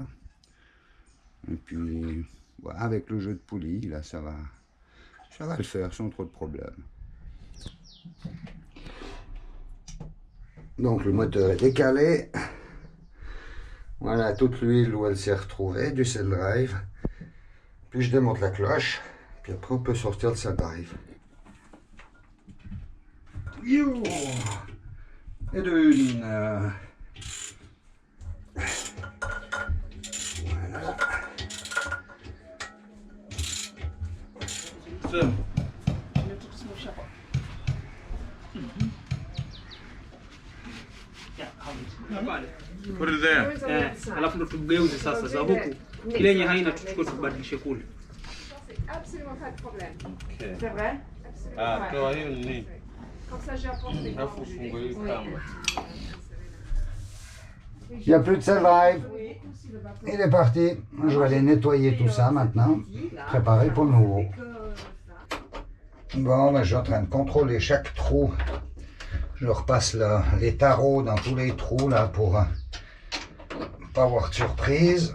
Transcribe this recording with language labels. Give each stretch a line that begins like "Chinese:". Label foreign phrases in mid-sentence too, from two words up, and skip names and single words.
French: Et puis voilà, avec le jeu de poulie là, ça va le faire sans trop de problèmes. Donc le moteur est décalé. Voilà toute l'huile où elle s'est retrouvée du cell drive. Puis je démonte la cloche. Puis après on peut sortir le cell drive. You. Et d'une. Voilà.
English: So, put it there.
Swahili: Alafu ndo tugeuze sasa za huku. Ile yenye haina tuchukue tubadilishe kule.
French: Absolument pas de problème. Okay. C'est vrai?
Swahili: Ah, toa hiyo ni nini?
French: Comme ça, j'ai apporté.
Swahili: Alafu fungue hii kamba.
French: Il n'y a plus de cell drive. Il est parti. Je vais aller nettoyer tout ça maintenant. Préparer pour le nouveau. Bon, ben, je suis en train de contrôler chaque trou. Je repasse les tarots dans tous les trous là pour pas avoir de surprise.